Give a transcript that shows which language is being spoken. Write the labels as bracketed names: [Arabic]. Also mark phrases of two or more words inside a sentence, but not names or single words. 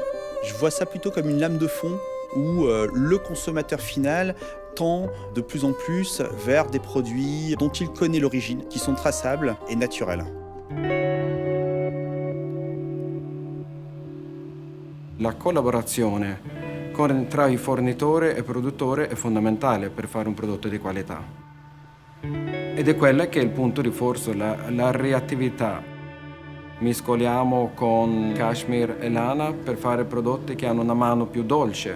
[French] Je vois ça plutôt comme une lame de fond, où le consommateur final tend de plus en plus vers des produits dont il connaît l'origine, qui sont traçables et naturels. [Italian] La collaborazione tra i fornitore e produttore è fondamentale per fare un prodotto di qualità. Ed è quella che è il punto di forza, la reattività. Mescoliamo con cashmere e lana per fare prodotti che hanno una mano più dolce.